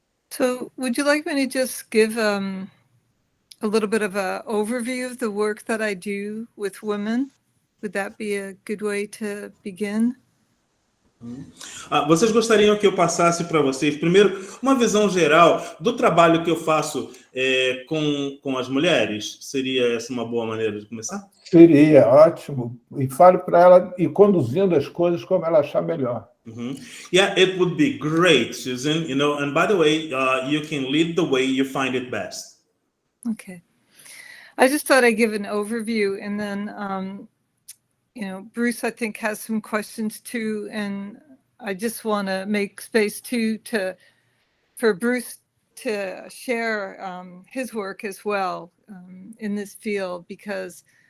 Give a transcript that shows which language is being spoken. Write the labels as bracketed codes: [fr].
[en] So would you like me to just give a little bit of an overview of the work that I do with women? Would that be a good way to begin? [pt] Vocês gostariam que eu passasse para vocês, primeiro, uma visão geral do trabalho que eu faço com as mulheres? Seria essa uma boa maneira de começar? Seria ótimo. E fale para ela ir conduzindo as coisas como ela achar melhor. [en] Yeah, it would be great, Susan. You know, and by the way, you can lead the way you find it best. Okay. I just thought I'd give an overview, and then, Bruce, I think, has some questions too, and I just want to make space too for Bruce to share his work as well in this field, because,